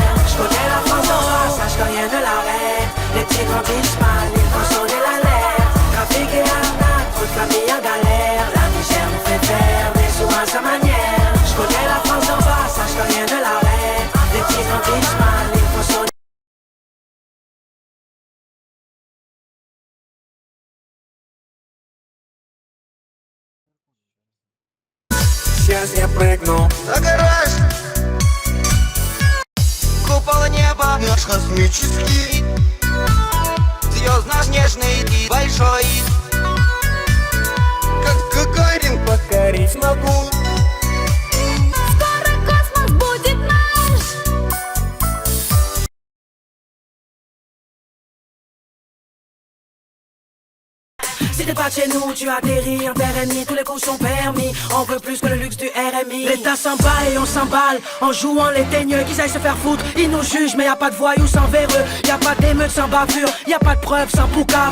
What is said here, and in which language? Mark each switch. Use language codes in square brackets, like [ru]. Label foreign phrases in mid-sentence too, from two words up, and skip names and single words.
[fr] Je connais la France d'en bas, sache rien de l'arrêt. Les petits grandissent mal, il faut sonner l'alerte. Trafic et arnaque, trop de familles en galère. La misère nous fait faire des sous à sa manière. Je connais la France d'en bas, sache rien de l'arrêt. Les petits grandissent mal, il faut sonner. [ru] Сейчас я прыгну на гараж. Купол неба наш космический, звездно-снежный и большой. Как Гагарин покорить могу. Скоро космос будет наш. [fr] Si t'es pas de chez nous, tu atterris en terre ennemie. Tous les coups sont permis, on veut plus que le luxe du RMI. L'État s'en bat et on s'emballe en jouant les teigneux. Qu'ils aillent se faire foutre, ils nous jugent. Mais y'a pas de voyous sans véreux, y'a pas d'émeute sans bavure, y'a pas de preuves sans poucave.